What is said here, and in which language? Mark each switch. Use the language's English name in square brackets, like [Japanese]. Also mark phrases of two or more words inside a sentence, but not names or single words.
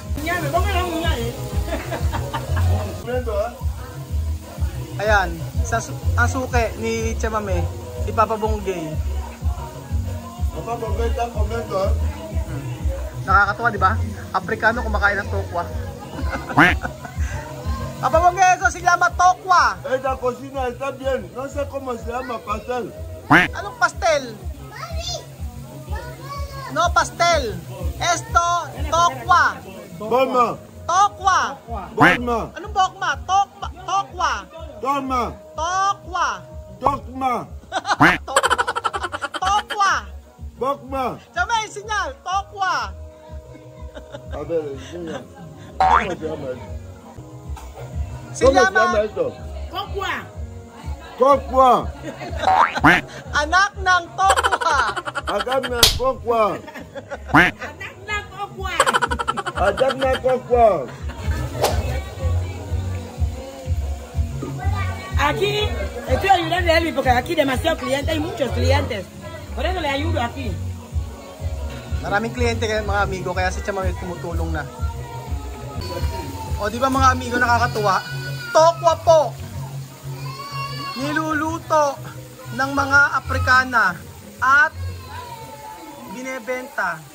[Filipino] Ayan, ang suke ni Chamame, ipapabonggay. Nakakatuwa, di ba? Afrikano kumakain ng tokwa. Papabonggay, [Spanish] eso se llama tokwa. Esta cocina está bien. No sé cómo se llama pastel. [Filipino] Anong pastel? [Spanish] No pastel. Esto, tokwa. Bokma. Tokwa. Bokma. [Filipino] Anong bokma? Tokwa. Toma. Tokwa. Tokma. Tokwa. Bokma. Chamay, sinyal. Tokwa. [Spanish] A ver, enseña. ¿Cómo se llama esto? Se llama esto? Tokwa. Tokwa. [Filipino] Anak ng tokwa. Adam na tokwa. Adam na tokwa. [Spanish] Aquí, estoy ayudando a Elvis porque aquí demasiados clientes, hay muchos clientes. Por eso le ayudo aquí. [Filipino] Maraming kliyente kayo mga amigo, kaya si Chamamit tumutulong na. O di ba mga amigo, nakakatuwa? Tokwa po! Niluluto ng mga Aprikana at binebenta.